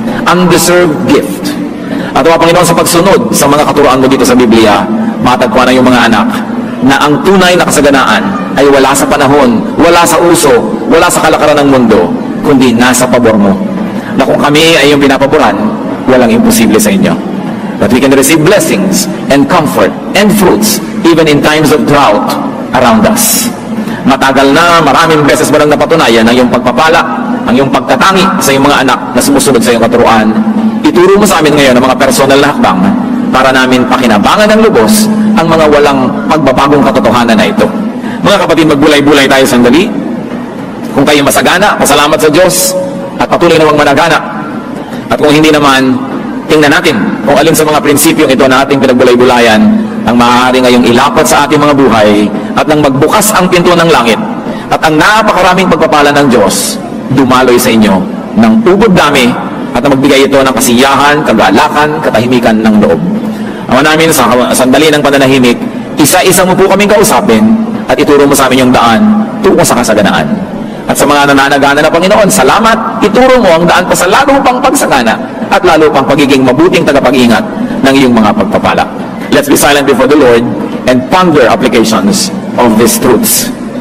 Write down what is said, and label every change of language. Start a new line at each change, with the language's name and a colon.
English: Undeserved gift.
Filipino: At nawa, Panginoon, sa pagsunod sa mga katuroan mo dito sa Biblia, matagpuan ng iyong mga anak na ang tunay na kasaganaan ay wala sa panahon, wala sa uso, wala sa kalakaran ng mundo, kundi nasa pabor mo. Na kung kami ay iyong pinapaboran, walang imposible sa inyo.
English: That we can receive blessings and comfort and fruits even in times of drought around us.
Filipino: Matagal na, maraming beses ba nang napatunayan ang iyong pagpapala, ang iyong pagtatangi sa iyong mga anak na sumusunod sa iyong katuruan. Ituro mo sa amin ngayon ang mga personal na hakbang para namin pakinabangan ng lubos ang mga walang pagbabagong katotohanan na ito. Mga kapatid, magbulay-bulay tayo sandali. Kung kayo masagana, pasalamat sa Diyos at patuloy namang managana. At kung hindi naman, tingnan natin kung alin sa mga prinsipyong ito na ating pinagbulay-bulayan ang maaari ngayong ilapat sa ating mga buhay at nang magbukas ang pinto ng langit at ang napakaraming pagpapala ng Diyos dumaloy sa inyo ng ubod dami at na magbigay ito ng kasiyahan, kagalakan, katahimikan ng loob. Ama namin, sa sandali ng pananahimik, isa-isa mo po kaming kausapin at ituro mo sa amin yung daan tungo sa kasaganaan. At sa mga nananagana na Panginoon, salamat, ituro mo ang daan pa sa lalo pang pagsagana at lalo pang pagiging mabuting tagapag-ingat ng iyong mga pagpapala.
English: Let's be silent before the Lord and ponder applications of these truths.